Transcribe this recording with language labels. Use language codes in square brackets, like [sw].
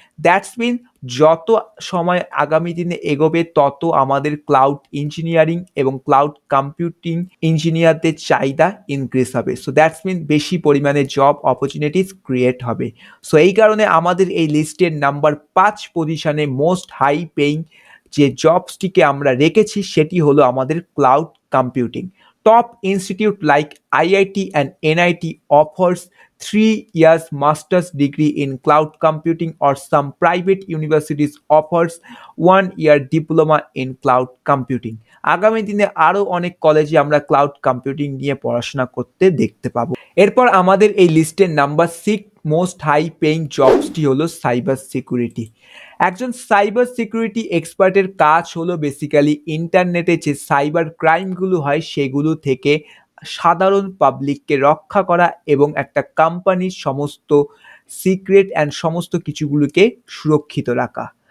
[bn] That's mean যত সময় আগামী দিনে এগোবে তত আমাদের ক্লাউড ইঞ্জিনিয়ারিং এবং ক্লাউড কম্পিউটিং ইঞ্জিনিয়ারদের চাহিদা ইনক্রিজ হবে। সো দ্যাটস মিন বেশি পরিমাণে জব অপরচুনিটিস ক্রিয়েট হবে। সো এই কারণে আমাদের এই লিস্টের নাম্বার 5 পজিশনে মোস্ট হাই পেইং যে জবসটিকে আমরা রেখেছি সেটি হলো আমাদের cloud computing. [en] Top institute like IIT and NIT offers 3 years master's degree in cloud computing, or some private universities offers 1 year diploma in cloud computing. [bn] আগামী দিনে আরো অনেক কলেজে আমরা ক্লাউড কম্পিউটিং নিয়ে পড়াশোনা করতে দেখতে পাবো। এরপর আমাদের এই লিস্টের নাম্বার 6 মোস্ট হাই পেইং জবসটি হলো সাইবার সিকিউরিটি। একজন সাইবার সিকিউরিটি এক্সপার্টের কাজ হলো বেসিক্যালি ইন্টারনেটে যে সাইবার ক্রাইমগুলো হয় সেগুলো থেকে সাধারণ পাবলিককে রক্ষা করা এবং একটা কোম্পানির সমস্ত সিক্রেট অ্যান্ড সমস্ত কিছুগুলোকে সুরক্ষিত রাখা।